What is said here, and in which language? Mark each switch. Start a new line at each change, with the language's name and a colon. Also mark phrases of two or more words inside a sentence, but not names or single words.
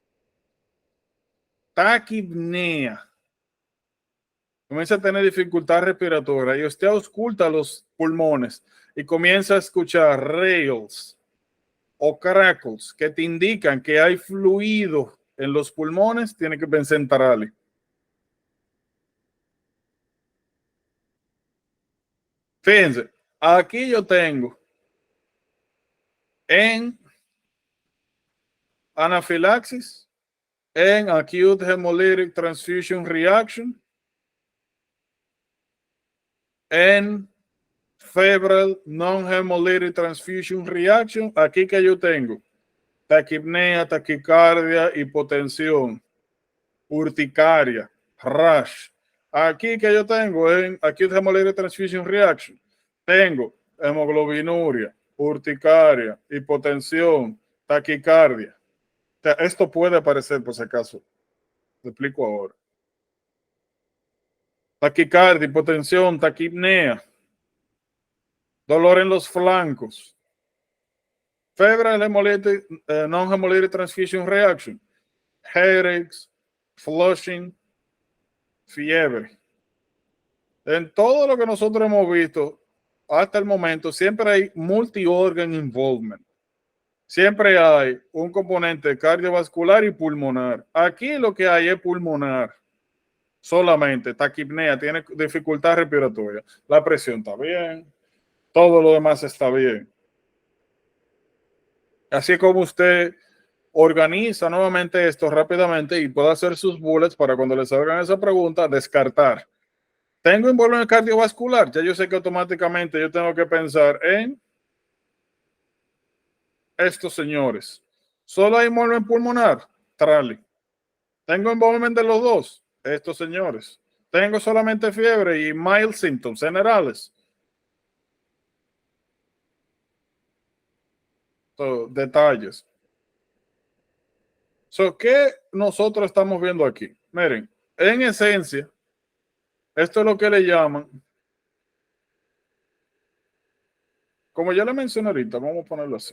Spanish: taquipnea, comienza a tener dificultad respiratoria y usted ausculta los pulmones y comienza a escuchar rails o crackles que te indican que hay fluido en los pulmones, tiene que pensar en TRALI. Fíjense, aquí yo tengo en anafilaxis, en
English: acute hemolytic transfusion reaction,
Spanish: en
English: febrile non-hemolytic transfusion reaction.
Spanish: Aquí que yo tengo taquipnea, taquicardia, hipotensión, urticaria, rash. Aquí que yo tengo en
English: acute hemolytic transfusion reaction,
Spanish: tengo hemoglobinuria, urticaria, hipotensión, taquicardia. O sea, esto puede aparecer por si acaso. Te explico ahora. Taquicardia, hipotensión, taquipnea, dolor en los flancos,
English: febrile hemolytic, non-hemolytic transfusion reaction, headaches, flushing,
Spanish: fiebre. En todo lo que nosotros hemos visto hasta el momento, siempre hay
English: multi-organ involvement.
Spanish: Siempre hay un componente cardiovascular y pulmonar. Aquí lo que hay es pulmonar. Solamente taquipnea, tiene dificultad respiratoria. La presión está bien. Todo lo demás está bien. Así como usted organiza nuevamente esto rápidamente y puede hacer sus bullets para cuando le salgan esa pregunta, descartar. Tengo involucro cardiovascular, ya yo sé que automáticamente yo tengo que pensar en estos señores. Solo hay involucro pulmonar, Trali. Tengo involucro de los dos, estos señores. Tengo solamente fiebre y
English: mild symptoms
Spanish: generales. Detalles. ¿Qué nosotros estamos viendo aquí? Miren, en esencia, esto es lo que le llaman, como ya le mencioné ahorita, vamos a ponerlo así.